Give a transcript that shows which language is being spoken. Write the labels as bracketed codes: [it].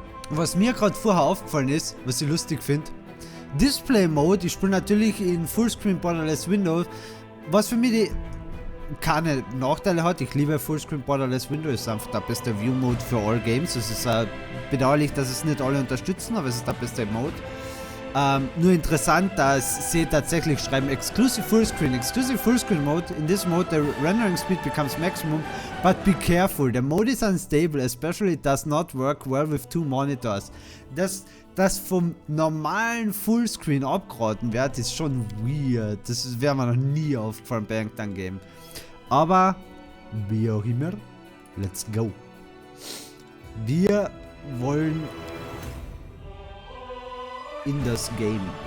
[de] Was mir gerade vorher aufgefallen ist, was ich lustig finde, Display Mode, ich spiele natürlich in Fullscreen Borderless Windows, was für mich keine Nachteile hat. Ich liebe Fullscreen Borderless Windows, ist einfach der beste View Mode für [en] all Games. [de] Es ist bedauerlich, dass es nicht alle unterstützen, aber es ist der beste Mode. Nur interessant, dass sie tatsächlich schreiben Exclusive Fullscreen Mode. [en] In this mode the rendering speed becomes maximum, but be careful, the mode is unstable, especially it does not work well with two monitors. [de] Das vom normalen Fullscreen abgeraten wird, ist schon weird. Das wäre mir noch nie aufgefallen bei irgendeinem Game. Aber, wie auch immer, [en] let's go. [de] Wir wollen in das Game.